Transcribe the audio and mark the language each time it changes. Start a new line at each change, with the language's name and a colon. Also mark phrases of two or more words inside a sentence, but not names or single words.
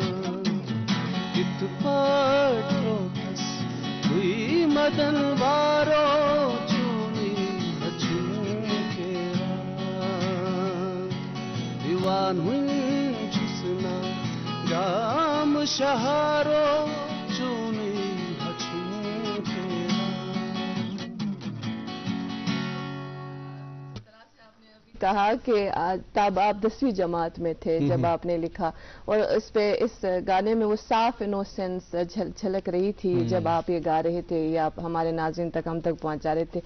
Kashmiri: کِتھ پٲٹھۍ ترٛووتھس بہٕ مدن وارو چونٕے ہچھُن پھیران. دیوان وٕنۍ چھُس نا گام شہارو چونٕے ہچھُن پھیران.
Urdu: کہا کہ تب آپ 10ویں جماعت میں تھے جب آپ نے لکھا اور اس گانے میں وہ صاف انوسینس جھلک رہی تھی جب آپ یہ گا رہے تھے یا آپ ہمارے ناظرین تک ہم تک پہنچا رہے تھے.